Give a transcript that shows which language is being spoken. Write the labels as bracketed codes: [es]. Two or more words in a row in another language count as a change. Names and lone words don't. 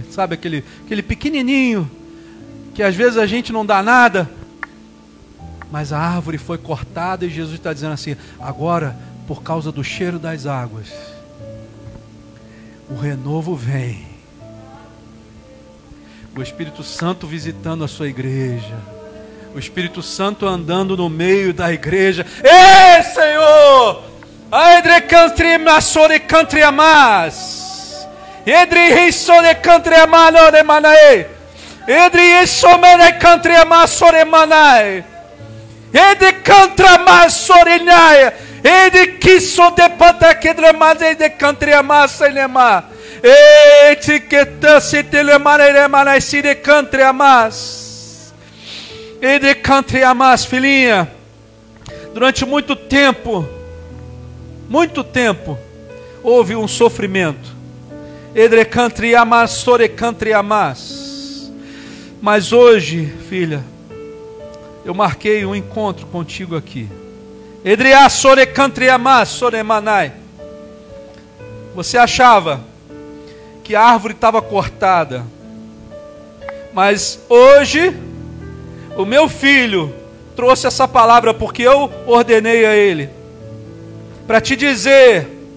[pt] Sabe aquele pequenininho, que às vezes a gente não dá nada, mas a árvore foi cortada e Jesus está dizendo assim: agora, por causa do cheiro das águas, o renovo vem. O Espírito Santo visitando a sua igreja. O Espírito Santo andando no meio da igreja. Ei, Senhor! Aedre country masore country amas. Edre risore country amano de manae. Edre isomene country amasore manai. Edre contra masore nai. Edre kiso de pata kedre mase de country amasa nema. Etiqueta se telemane manai se de country amas. E de country amas, filhinha. Durante muito tempo, houve um sofrimento. Edre country amas, sore country amas. Mas hoje, filha, eu marquei um encontro contigo aqui. Edre a sore country amas, sore manai. Você achava que a árvore estava cortada, mas hoje o meu filho trouxe essa palavra porque eu ordenei a ele para te dizer,